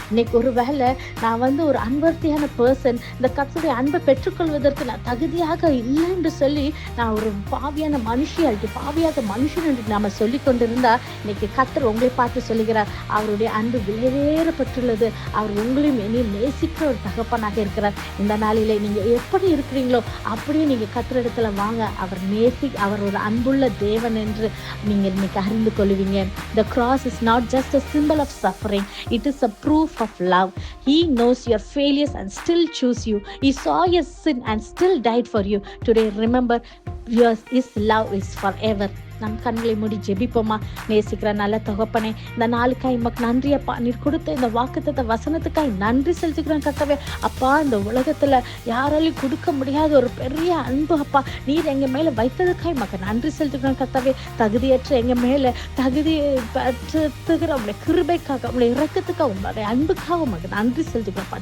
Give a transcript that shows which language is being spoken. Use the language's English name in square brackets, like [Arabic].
[Tamil] இன்னைக்கு ஒருவேளை நான் ஒரு அன்வர்த்தியான பர்சன், இந்த கர்த்தருடைய அன்பை பெற்றுக்கொள்வதற்கு நான் தகுதியாக இல்லை என்று சொல்லி நான் ஒரு பாவியான பாவியாக மனுஷன் என்று நாம சொல்லி கொண்டிருந்தா, இன்னைக்கு கர்த்தர் உங்களை பார்த்து சொல்லுகிறார், அவருடைய அன்பு விலையேறப்பட்டுள்ளது. அவர் உங்களையும் என்னையும் நேசிக்கிற ஒரு தகப்பனாக இருக்கிறார். இந்த நாளிலே நீங்க எப்படி இருக்கிறீங்களோ அப்படியே நீங்க கர்த்தரிடத்துல வாங்க. அவர் ஒரு அன்புள்ள தேவன் என்று நீங்க இன்னைக்கு அறிந்து கொள்வீங்க. [English] The cross is not just a symbol of suffering, it is a proof of love. He knows your failures and still choose you. He saw your sin and still died for you. Today remember, his love is forever. [Tamil] நம் கண்களை மூடி ஜெபிப்போமா. நேசிக்கிற நல்ல தகப்பனே, இந்த நாளுக்காய் உமக்கு நன்றி அப்பா. நீர் கொடுத்த இந்த வாக்குத்தத்த வசனத்துக்காய் நன்றி செலுத்துக்கிறேன் கர்த்தாவே. அப்பா, இந்த உலகத்துல யாராலையும் கொடுக்க முடியாத ஒரு பெரிய அன்பு அப்பா நீர் எங்க மேல வைத்ததுக்காய் உமக்கு நன்றி செலுத்துக்கிறேன் கர்த்தாவே. தகுதியற்ற எங்க மேல தகுதி பெற்றுகிற உங்களுடைய கிருபைக்காக, உங்களுடைய இரக்கத்துக்காக, உங்களுடைய அன்புக்காக உமக்கு நன்றி செலுத்துக்கிறேன்ப்பா.